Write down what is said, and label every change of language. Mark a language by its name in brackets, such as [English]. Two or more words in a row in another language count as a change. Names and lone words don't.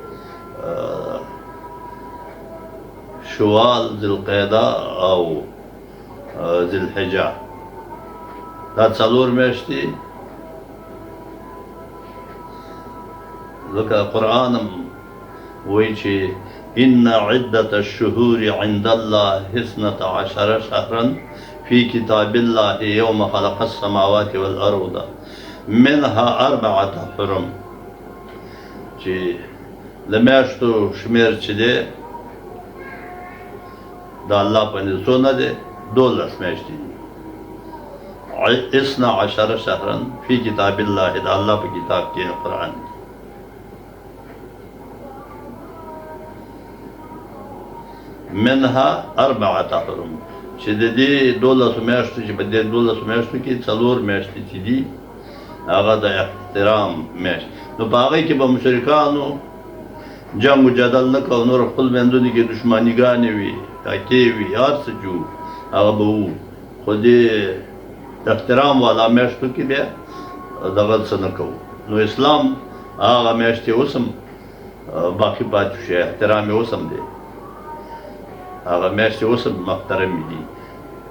[Pashto] شوال ذوالقعده او ذوالحجه دا څلور میاشتې ځکه قرآن هم وایي چې [Arabic] إن عدة الشهور عند الله 12 شهرا في كتاب الله يوم خلق السماوات والأرض منها 4 حرم [Pashto] چې د میاشتو شمیر چې دی د الله په نزد څونه دی 12 میاشتې دي [Arabic] 12 شهرا في كتاب الله [Pashto] د الله په کتاب کې قرآن دی [Arabic] منها 4 حرم [Pashto] چې د دې 12 میاشتو چې په دې 12 میاشتو کې 4 میاشتې چې دي هغه د احترام میاشت نو په هغې کې به مشرکانو جنګ و جدل نه کوو نور خپل میندونو کې دښمنیګانې وي تاکې وي هر څه چې وو هغه به وو خو دې احترام والا میاشتو کې بیا دغه څه نه کوو نو اسلام هغه میاشتې اوس هم باقي پاتې شي احترام یې اوس هم دی هغه میاشتې اوس هم محترمې دي